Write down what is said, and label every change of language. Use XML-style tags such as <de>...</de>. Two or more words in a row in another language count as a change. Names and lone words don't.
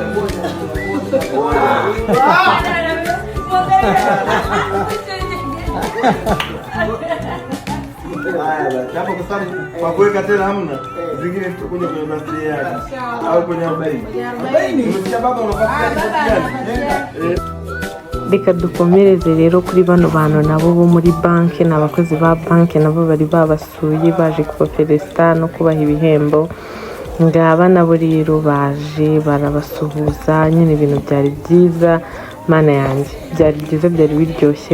<sw>Hapo kwa sababu kwa kuweka tena hamna. Zingine tutakuja kwenye birthday yake au kwenye 40. 40 baba unapatia kiasi gani?</sw> <rw>reka dukomereze rero kuri bano bantu nabo bo muri banki, ni abakozi ba banki nabo bari babasuye baje kubafelicita no kubaha ibihembo. Ngaba nabo rero baje barabasuhuza, nyine ibintu byari byiza, mana yanjye byari byiza, byari biryoshye.</rw>